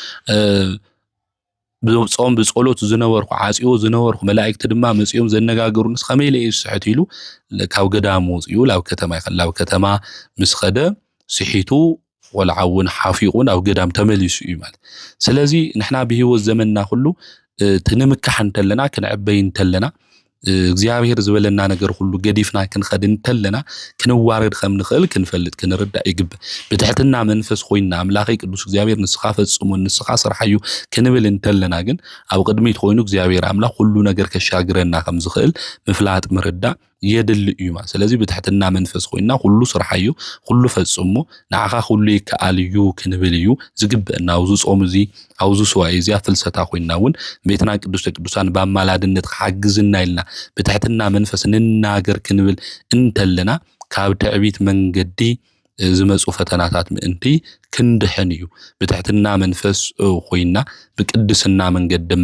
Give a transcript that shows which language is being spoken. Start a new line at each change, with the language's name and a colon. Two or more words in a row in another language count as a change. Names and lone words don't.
Tigrinya: ብጾም ብጸሎት ዝነበርኩ ዓጽዮ ዝነበርኩ መላእክት ድማ መጽዮም ዘነጋገሩንስ ከመይ ለይ ስሕት ኢሉ ካብ ገዳም ወጽዩ ላብ ከተማ ምስ ኸደ ስሒቱ ወልዓውን ሓፊቁን ኣብ ገዳም ተመሊሱ እዩ ማለት ስለዚህ ንሕና ብህይወት ዘመንና ሁሉ ትንምካሕ እንተለና ክንዕበይ እንተለና እግዚአብሔር ዝበለና ነገር ሁሉ ገዲፍና ክንኸድ እንተለና ክንዋረድ ከም ንኽእል ክንፈልጥ ክንርዳእ ይግብ ብትሕትና መንፈስ ኮይና አምላኸይ ቅዱስ እግዚአብሔር ንስኻ ፈጽሞ ንስኻ ስርሐዩ ክንብል እንተለና ግን ኣብ ቅድሚት ኮይኑ እግዚአብሔር አምላኽ ሁሉ ነገር ከሻግረና ከም ዝኽእል ምፍላጥ ምርዳእ የድል እዩ ማለት ስለዚህ ብትሕትና መንፈስ ኮይና ሁሉ ስርሐዩ ሁሉ ፈጽሞ ንዓኻ ሁሉ ይከኣልዩ ክንብል እዩ ዝግብአና አውዙ ጾም እዚ አውዙ ስዋይ እዚ ፍልሰታ ኮይናውን ቤትና ቅዱስ ቅዱሳን በአማላድነት ሓግዝና ኢልና ብትሕትና መንፈስ ንናገር ክንብል እንተለና ካብ ትዕቢት መንገዲ ዝመጹ ፈተናታት ምእንቲ ክንድሕን እዩ ብትሕትና መንፈስ ኮይና ብቅድስና መንገድ ድማ